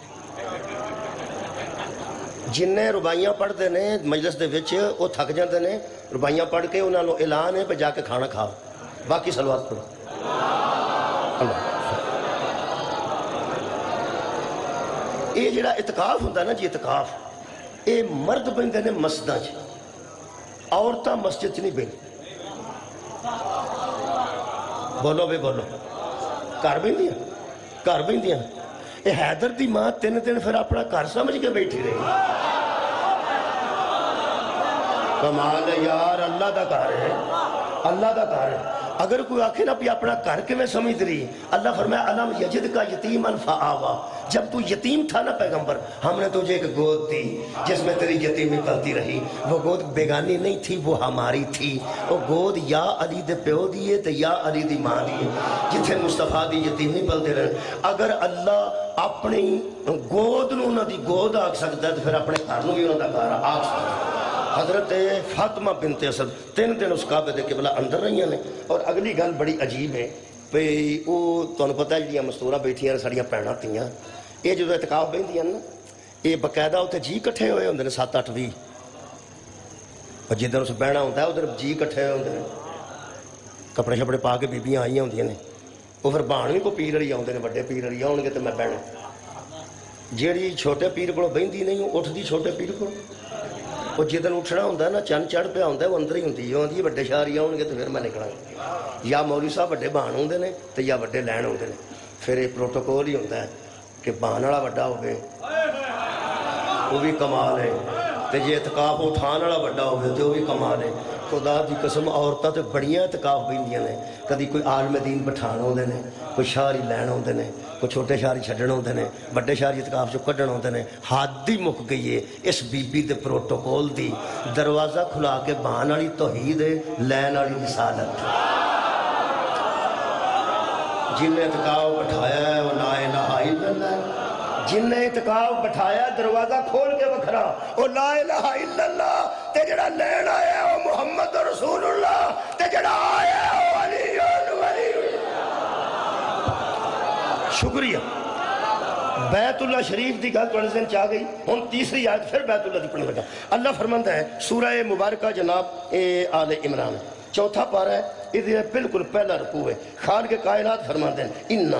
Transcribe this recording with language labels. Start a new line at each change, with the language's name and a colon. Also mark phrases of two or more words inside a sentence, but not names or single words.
Punjabi: جنہیں ربائیاں پڑھتے ہیں مجلس دے وچ وہ تھک جاندے نے، ربائیاں پڑھ کے انہوں نے اعلان ہے پہ جا کے کھانا کھاؤ، باقی صلوات پڑھو۔ اللہ یہ جڑا اعتکاف ہوتا ہے نا جی اعتکاف، یہ مرد بندے نے مسجداں چ، عورتاں مسجد نہیں بہن، بولو بے بولو، گھر بہندیاں گھر بہندیاں۔ یہ حیدر دی ماں 3 دن پھر اپنا گھر سمجھ کے بیٹھی رہی، کمال ہے یار، اللہ دا گھر ہے، اللہ دا گھر ہے۔ اگر کوئی آکھے نا بھی اپنا گھر کے میں سمجھ رہی، اللہ فرمایا
Arabic: علم یجد کا یتیماً فآوا،
Urdu: جب تو یتیم تھا نا پیغمبر ہم نے تجھے ایک گود دی جس میں تیری یتیمی پلتی رہی، وہ گود بیگانی نہیں تھی، وہ ہماری تھی،
Punjabi: وہ گود یا علی دے پیو دیئے تے یا علی دی ماں دیئے، جتھے مصطفیٰ دی یتیمی پلتے رہے۔ اگر اللہ اپنی گود نو نہ دی گود آکھ سکتا ہے تو پھر اپنے گھر نو بھی انہوں دا گھر آکھ سکتا ہے۔ حضرت فاطمہ بنت اسد 3 دن اس کعبے دے قبلہ اندر رہی ہیں، اور اگلی گل بڑی عجیب ہے بھئی وہ تمہیں پتہ ہے جڑیاں مستورہ بیٹھیاں ساڑیاں بھیناں تھیاں، یہ جو اعتکاف بہندیاں نا یہ باقاعدہ اتنے جی کٹھے ہوئے ہوندے نے 7-8 20، اور جدھر اس بہنا ہوتا ہے ادھر جی کٹھے ہوئے ہوندے نے، کپڑے شپڑے پا کے بیبیاں آئیاں ہوندیاں نے، وہ پھر بہن بھی کو پیر والی آؤندے نے، بڑے پیر والی آؤ گے تو میں بہنا، جیڑی چھوٹے پیر کو بہندی نہیں اٹھتی چھوٹے پیر کو وہ جدن اٹھنا ہوتا ہے نا چند چڑھ پیا ہوتا ہے وہ اندر ہی ہوتی ہے آدھی وڈے شہری آؤ گے تو پھر میں نکلا یا مولوی صاحب وڈے بہان ہوتے ہیں تو یا وڈے لین ہوتے ہیں پھر یہ پروٹوکول ہی ہوتا ہے کہ بہان والا وڈا ہوگے وہ بھی کمال ہے تو جی اعتکاف اٹھان والا وڈا ہوگا تو وہ بھی کمال ہے خدا دی قسم عورتیں تو بڑیاں اعتکاف پہنیاں نے کدی کوئی عالم دین بٹھان ہوندے نے کوئی شہری لین ہوندے نے کوئی چھوٹے شہری چھڈن ہوندے نے بڑے شہری اعتکاف چوں کڈن ہوندے نے حد ہی مک گئی ہے اس بی بی دے پروٹوکول دی دروازہ کھلا کے بہان والی توحید ہے لین والی رسالت جن نے اعتکاف بٹھایا ہے وہ
Arabic: لا الہ الا اللہ
Punjabi: جن نے اعتکاف بٹھایا دروازہ کھول کے بکھرا وہ
Arabic: لا الہ الا اللہ
Punjabi: تے جڑا لین آیا ہے وہ
Arabic: محمد رسول اللہ
Punjabi: تے جڑا آیا ہے وہ علی ولی شکریہ بیت اللہ شریف دی گل تھوڑے دن چاہ گئی ہن تیسری آیت پھر بیت اللہ دی پڑھنے لگا اللہ فرماندا ہے سورہ
Urdu: مبارکہ جناب آل عمران چوتھا پارہ ہے یہ بالکل پہلا رکوع ہے خالق کائنات فرماتے ہیں انا